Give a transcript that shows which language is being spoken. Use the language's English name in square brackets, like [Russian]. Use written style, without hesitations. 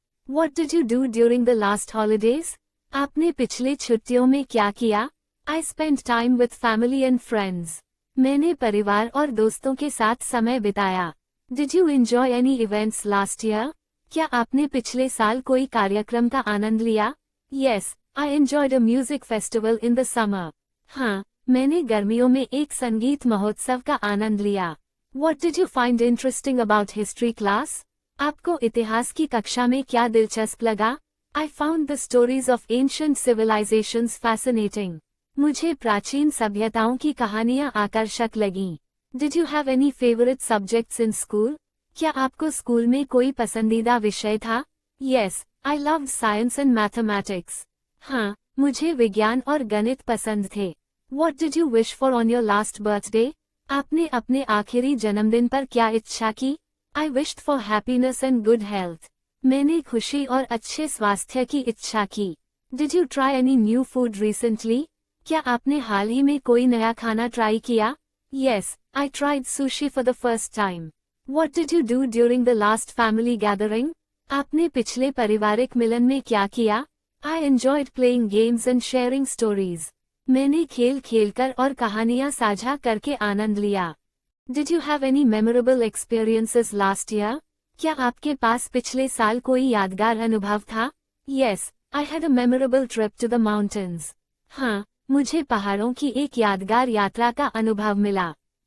[English] What did you do during the last holidays? [Hindi] आपने पिछले छुट्टियों में क्या किया? [English] I spent time with family and friends. [Hindi] मैंने परिवार और दोस्तों के साथ समय बिताया. [English] Did you enjoy any events last year? [Hindi] क्या आपने पिछले साल कोई कार्यक्रम का आनंद लिया? [English] Yes, I enjoyed a music festival in the summer. [Hindi] हाँ, मैंने गर्मियों में एक संगीत महोत्सव का आनंद लिया. [English] What did you find interesting about history class? [Hindi] आपको इतिहास की कक्षा में क्या दिलचस्प लगा? [English] I found the stories of ancient civilizations fascinating. [Hindi] मुझे प्राचीन सभ्यताओं की कहानियाँ आकर्षक लगीं. [English] Did you have any favorite subjects in school? [Hindi] क्या आपको स्कूल में कोई पसंदीदा विषय था? [English] Yes, I loved science and mathematics. [Hindi] हाँ, मुझे विज्ञान और गणित पसंद थे। [English] What did you wish for on your last birthday? [Hindi] आपने अपने आखिरी जन्मदिन पर क्या इच्छा की? [English] I wished for happiness and good health. [Hindi] मैंने खुशी और अच्छे स्वास्थ्य की इच्छा की। [English] Did you try any new food recently? [Hindi] क्या आपने हाल ही में कोई नया खाना ट्राई किया? [English] Yes, I tried sushi for the first time. What did you do during the last family gathering? [Hindi] आपने पिछले पारिवारिक मिलन में क्या किया? [English] I enjoyed playing games and sharing stories. [Hindi] मैंने खेल खेलकर और कहानियाँ साझा करके आनंद लिया। [English] Did you have any memorable experiences last year? [Hindi] क्या आपके पास पिछले साल कोई यादगार अनुभव था? [English] Yes, I had a memorable trip to the mountains. [Hindi] हाँ, मुझे पहाड़ों की एक यादगार यात्रा का अनुभव मिला।